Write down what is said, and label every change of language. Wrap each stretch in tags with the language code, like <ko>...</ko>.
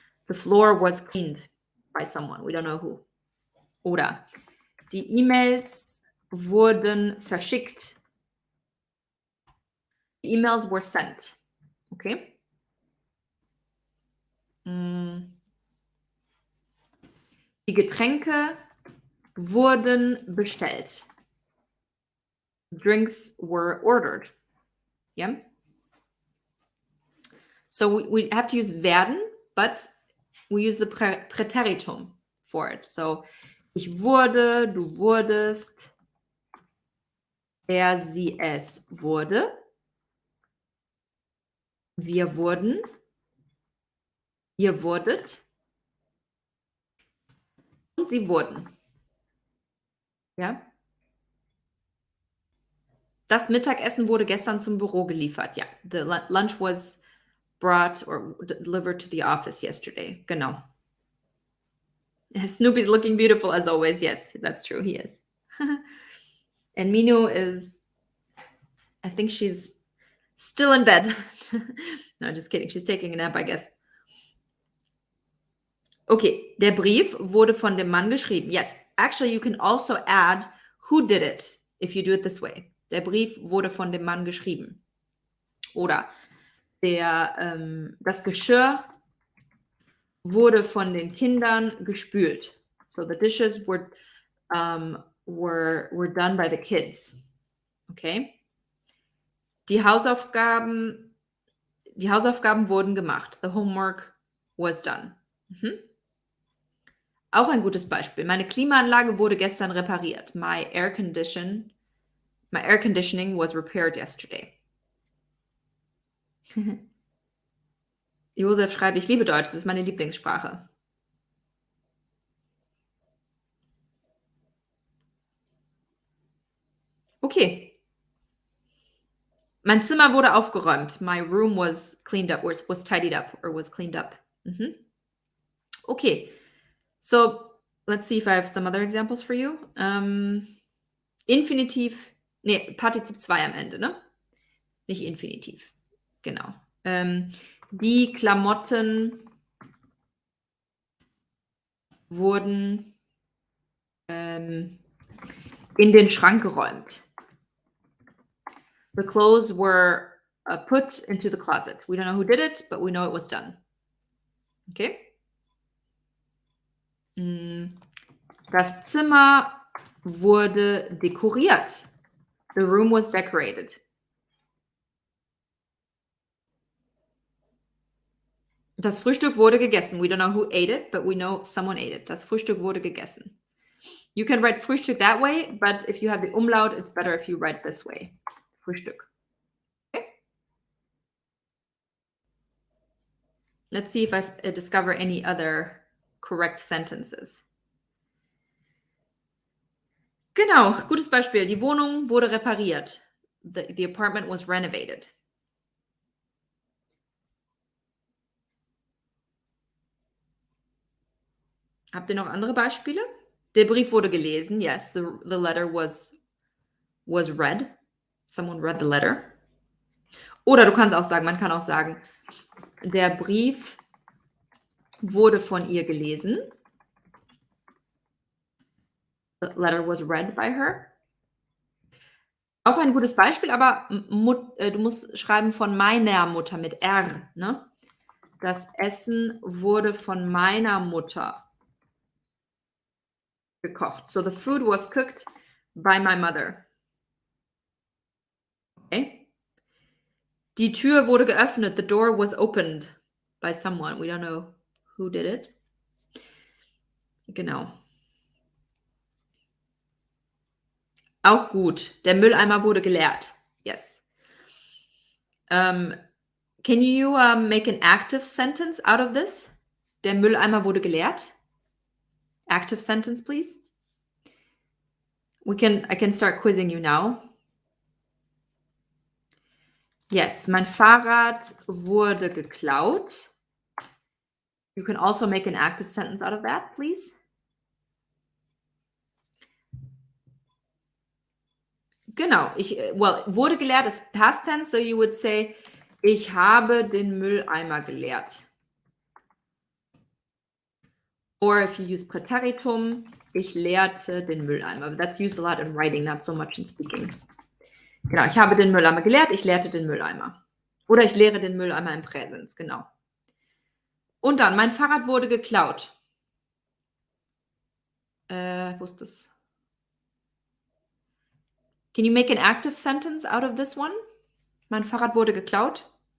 <en>The floor was cleaned by someone. We don't know who.</en> <de>Oder die E-Mails wurden verschickt.</de> <en>The emails were sent. Okay?</en> <de>Die Getränke wurden bestellt.</de> <en>Drinks were ordered. Yeah? So we have to use werden, but we use the Präteritum for it.</en> <de>So ich wurde, du wurdest, er, sie, es wurde, wir wurden, ihr wurdet und sie wurden. Ja? Das Mittagessen wurde gestern zum Büro geliefert.</de> <en>Ja, the lunch was brought or delivered to the office yesterday. Genau. Snoopy's looking beautiful as always. Yes, that's true. He is. And Minu is, I think she's still in bed. No, just kidding. She's taking a nap, I guess.</en> <de>Okay, der Brief wurde von dem Mann geschrieben.</de> <en>Yes, actually, you can also add who did it if you do it this way.</en> <de>Der Brief wurde von dem Mann geschrieben. Oder das Geschirr wurde von den Kindern gespült.</de> <en>So the dishes were done by the kids. Okay?</en> <de>Die Hausaufgaben wurden gemacht.</de> <en>The homework was done.</en> <de>Auch ein gutes Beispiel. Meine Klimaanlage wurde gestern repariert.</de> <en>My air conditioning was repaired yesterday.</en> <de>Josef schreibt, ich liebe Deutsch, das ist meine Lieblingssprache. Okay. Mein Zimmer wurde aufgeräumt.</de> <en>My room was cleaned up, or was tidied up, or was cleaned up. Okay. So, let's see if I have some other examples for you.</en> <de>Infinitiv, Partizip 2 am Ende, ne? Nicht Infinitiv. Genau. Die Klamotten wurden in den Schrank geräumt.</de> <en>The clothes were put into the closet. We don't know who did it, but we know it was done. Okay?</en> <de>Das Zimmer wurde dekoriert.</de> <en>The room was decorated.</en> <de>Das Frühstück wurde gegessen.</de> <en>We don't know who ate it, but we know someone ate it.</en> <de>Das Frühstück wurde gegessen.</de> <en>You can write Frühstück that way, but if you have the umlaut, it's better if you write this way. Frühstück. Okay? Let's see if I discover any other correct sentences.</en> <de>Genau, gutes Beispiel. Die Wohnung wurde repariert.</de> <en>The apartment was renovated.</en> <de>Habt ihr noch andere Beispiele? Der Brief wurde gelesen.</de> <en>Yes, the letter was read. Someone read the letter.</en> <de>Oder du kannst auch sagen, man kann auch sagen, der Brief wurde von ihr gelesen.</de> <en>The letter was read by her.</en> <de>Auch ein gutes Beispiel, aber du musst schreiben von meiner Mutter mit R. Ne? Das Essen wurde von meiner Mutter gekocht.</de> <en>So the food was cooked by my mother. Okay.</en> <de>Die Tür wurde geöffnet.</de> <en>The door was opened by someone. We don't know who did it. Genau.</en> <de>Auch gut. Der Mülleimer wurde geleert.</de> <en>Yes. Can you make an active sentence out of this?</en> <de>Der Mülleimer wurde geleert.</de> <en>Active sentence, please. I can start quizzing you now.</en> <de>Yes, mein Fahrrad wurde geklaut.</de> <en>You can also make an active sentence out of that, please.</en> <de>Genau, wurde geleert ist</de> <en>past tense, so you would say,</en> <de>ich habe den Mülleimer geleert.</de> <en>Or if you use Präteritum,</en> <de>ich leerte den Mülleimer.</de> <en>That's used a lot in writing, not so much in speaking.</en> <de>Genau, ich habe den Mülleimer geleert, ich leerte den Mülleimer. Oder ich leere den Mülleimer im Präsens, genau. Und dann, mein Fahrrad wurde geklaut. Wo ist das?</de> <en>Can you make an active sentence out of this one?</en> <de>Mein Fahrrad wurde geklaut.</de>